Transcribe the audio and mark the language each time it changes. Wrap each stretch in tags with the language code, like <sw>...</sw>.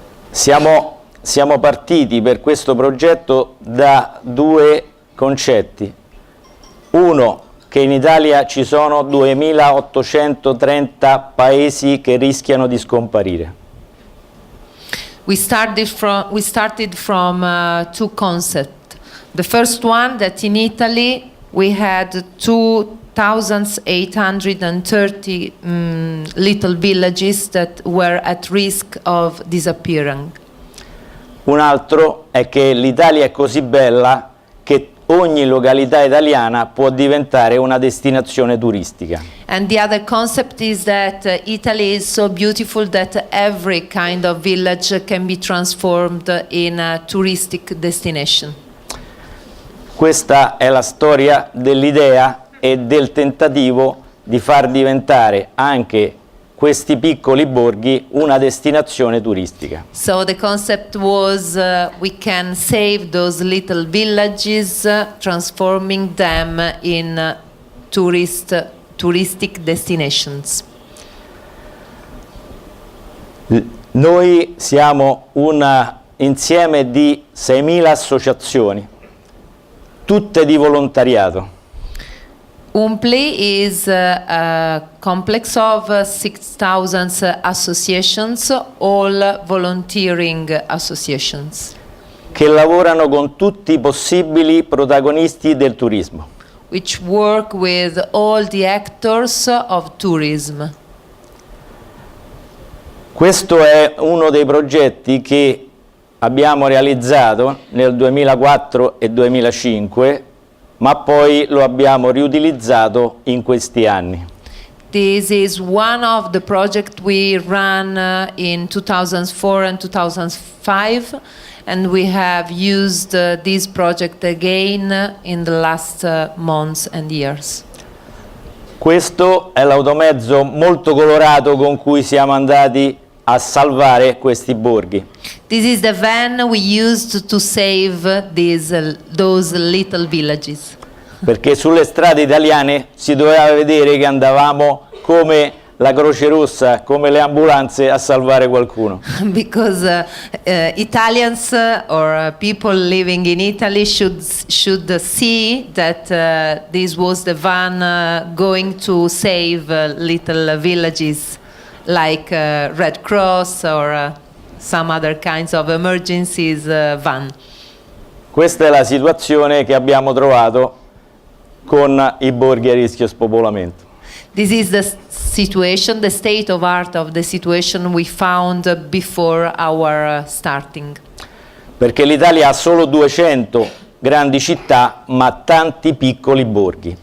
<it>Siamo partiti per questo progetto da due concetti. Uno, che in Italia ci sono 2830 paesi che rischiano di scomparire.</it> <en>We started from two concepts. The first one, that in Italy we had 2,830 little villages that were at risk of disappearing.</en> <it>Un altro è che l'Italia è così bella che ogni località italiana può diventare una destinazione turistica.</it> <en>And the other concept is that Italy is so beautiful that every kind of village can be transformed in a touristic destination.</en> <it>Questa è la storia dell'idea e del tentativo di far diventare anche questi piccoli borghi una destinazione turistica.</it> <en>So the concept was we can save those little villages, transforming them in touristic destinations.</en> <it>Noi siamo un insieme di 6.000 associazioni, tutte di volontariato.</it> <en>UNPLI is a complex of 6,000 associations, all volunteering associations.</en> <it>Che lavorano con tutti i possibili protagonisti del turismo.</it> <en>Which work with all the actors of tourism.</en> <it>Questo è uno dei progetti che abbiamo realizzato nel 2004 e 2005, ma poi lo abbiamo riutilizzato in questi anni.</it> <en>This is one of the projects we ran in 2004 and 2005, and we have used this project again in the last months and years.</en> <it>Questo è l'automezzo molto colorato con cui siamo andati a salvare questi borghi.</it> <en>This is the van we used to save those little villages.</en> <it>Perché sulle strade italiane si doveva vedere che andavamo come la Croce Rossa, come le ambulanze a salvare qualcuno.</it> <en>Because Italians or people living in Italy should see that this was the van going to save little villages like Red Cross or some other kinds of emergencies van.</en> <it>Questa è la situazione che abbiamo trovato con i borghi a rischio spopolamento.</it> <en>This is the situation, the state of art of the situation we found before our starting.</en> <it>Perché l'Italia ha solo 200 grandi città, ma tanti piccoli borghi.</it>